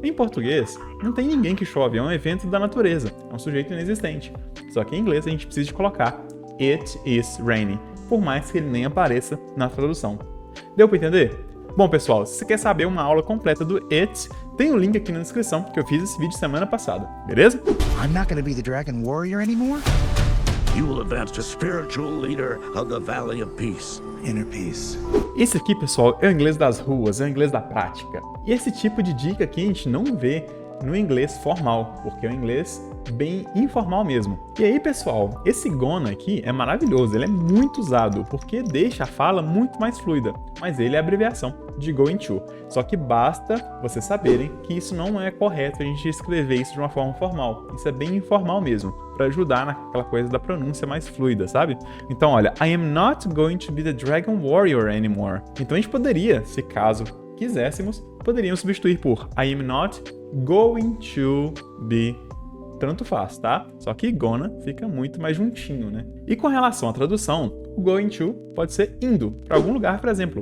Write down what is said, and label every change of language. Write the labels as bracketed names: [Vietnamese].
[Portuguese] Em português, não tem ninguém que chove, é um evento da natureza, é um sujeito inexistente. Só que em inglês a gente precisa de colocar [English] it is raining, [Portuguese] por mais que ele nem apareça na tradução. Deu para entender? Bom, pessoal, se você quer saber uma aula completa do it, tem um link aqui na descrição, que eu fiz esse vídeo semana passada, beleza? [English] I'm not gonna be the Dragon Warrior anymore. You will advance to spiritual leader of the Valley of Peace. Inner peace. [Portuguese] Esse aqui, pessoal, é o inglês das ruas, é o inglês da prática. E esse tipo de dica aqui a gente não vê no inglês formal, porque é um inglês bem informal mesmo. E aí, pessoal, esse gonna aqui é maravilhoso, ele é muito usado, porque deixa a fala muito mais fluida, mas ele é a abreviação de going to. Só que basta vocês saberem que isso não é correto a gente escrever isso de uma forma formal. Isso é bem informal mesmo, para ajudar naquela coisa da pronúncia mais fluida, sabe? Então, olha, [English] I am not going to be the Dragon Warrior anymore. [Portuguese] Então a gente poderia, se caso quiséssemos, poderíamos substituir por [English] I am not going to be. [Portuguese] Tanto faz, tá? Só que gonna fica muito mais juntinho, né? E com relação à tradução, o going to pode ser indo para algum lugar, por exemplo.